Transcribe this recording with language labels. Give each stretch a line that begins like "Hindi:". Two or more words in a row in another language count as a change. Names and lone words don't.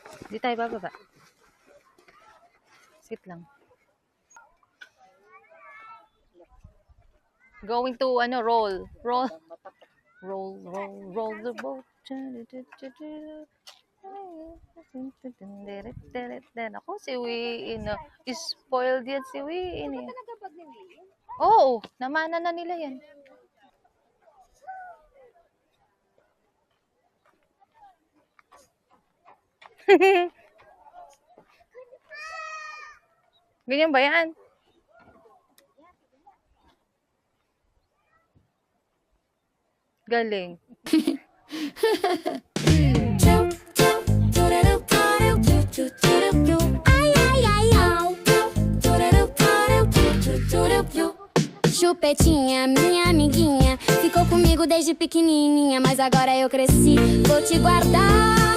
Filipino: Di tayo bababa. Sit lang.
English: Going to, roll. Roll. Roll the boat.
Filipino: Ako, si Wiin. Spoiled yan si Wiin eh. Nagabag ni Willie? Oo, namana na nila yan. Ganyan ba yan? Galing.
Portuguese: Chupetinha, minha amiguinha, ficou comigo desde pequenininha, mas agora eu cresci, vou te guardar.